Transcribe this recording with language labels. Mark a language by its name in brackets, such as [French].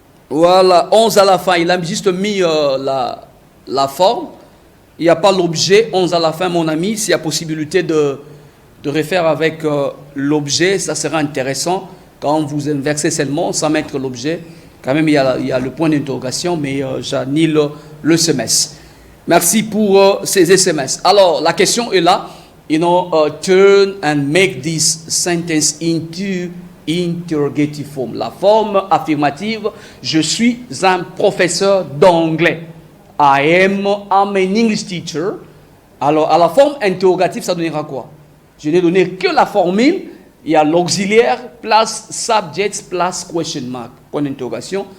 [French] Voilà, 11 à la fin. Il a juste mis la forme. Il n'y a pas l'objet. 11 à la fin, mon ami. S'il y a possibilité de refaire avec l'objet, ça sera intéressant. Quand vous inversez seulement, sans mettre l'objet, quand même, il y a le point d'interrogation, mais j'annule le SMS. Merci pour ces SMS. Alors, la question est là. [English] Turn and make this sentence into interrogative form. [French] La forme affirmative, je suis un professeur d'anglais. [English] I'm an English teacher. [French] Alors, à la forme interrogative, ça donnera quoi? Je n'ai donné que la formule. Il y a l'auxiliaire, [English] place subject, place question mark. [French] Point d'interrogation.